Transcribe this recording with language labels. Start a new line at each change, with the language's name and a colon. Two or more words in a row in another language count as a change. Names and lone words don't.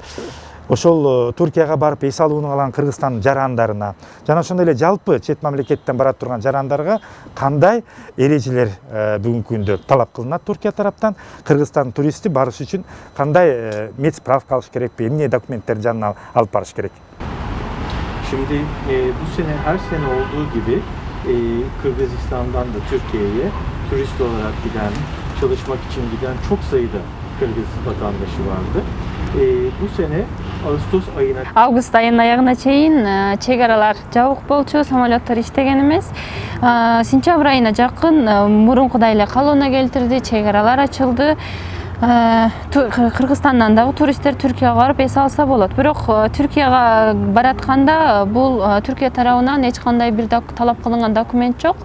Kyrgyz: Ошол Түркияга барып эс алууну калаган Кыргызстан жарандарына жана ошондой эле жалпы чет мамлекеттен бара турган жарандарга кандай эрежелер бүгүнкү күндө талап кылынат Түркия тараптан? Кыргызстан туристи барыш үчүн кандай медсправка алыш керекпи? Эмне документтерди жанына алып барыш керек?
Turkish: Şimdi bu sene her sene olduğu gibi Kırgızistan'dan da Türkiye'ye turist olarak giden, çalışmak için giden çok sayıda Kırgız vatandaşı vardı. Bu sene Ağustos ayına
Kyrgyz: Август айынын аягына чейин чек аралар жабык болчу, самолеттор иштеген эмес. Сентябрь айына жакын мурункудай эле калыбына келтирди, чек аралар ачылды. Кыргызстандан дагы туристтер Түркияга барып эс алса болот. Бирок Түркияга баратканда бул Түркия тарабынан эч кандай бир талап кылынган документ жок.